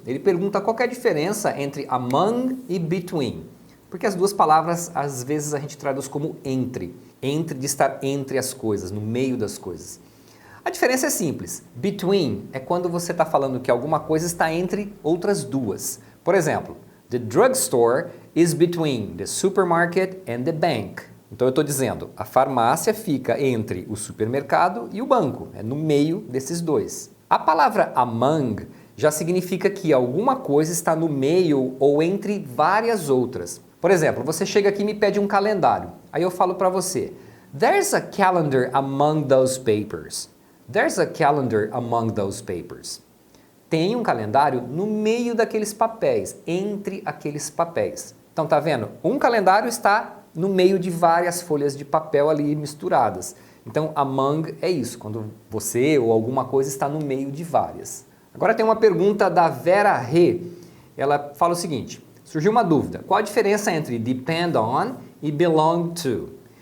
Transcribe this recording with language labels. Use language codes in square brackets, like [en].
[pt] Ele pergunta qual que é a diferença entre among e between. Porque as duas palavras, às vezes, a gente traduz como entre. Entre, de estar entre as coisas, no meio das coisas. A diferença é simples. Between é quando você está falando que alguma coisa está entre outras duas. Por exemplo, [en] the drugstore is between the supermarket and the bank. [pt] Então eu estou dizendo, a farmácia fica entre o supermercado e o banco. É no meio desses dois. A palavra among já significa que alguma coisa está no meio ou entre várias outras. Por exemplo, você chega aqui e me pede um calendário. Aí eu falo para você, [en] there's a calendar among those papers. There's a calendar among those papers. [pt] Tem um calendário no meio daqueles papéis, entre aqueles papéis. Então tá vendo? Um calendário está no meio de várias folhas de papel ali misturadas. Então among é isso, quando você ou alguma coisa está no meio de várias. Agora tem uma pergunta da Vera Rê. Ela fala o seguinte, surgiu uma dúvida, qual a diferença entre depend on e belong to?